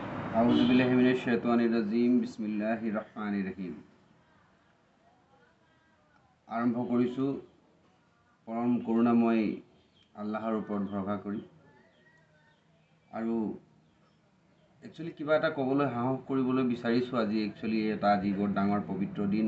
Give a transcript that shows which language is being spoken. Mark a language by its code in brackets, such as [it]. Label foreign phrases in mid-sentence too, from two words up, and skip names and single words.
[ar] أعوذ بالله من الشيطان الرجيم بسم الله الرحمن الرحيم. [as] আৰম্ভ কৰিছোঁ পৰম কৰুণাময় আল্লাহৰ ওপৰত ভৰসা কৰি। আৰু একচুৱেলি কিবা এটা ক'বলৈ সাহস কৰিবলৈ বিচাৰিছোঁ। আজি আজি বৰ ডাঙৰ পবিত্ৰ দিন।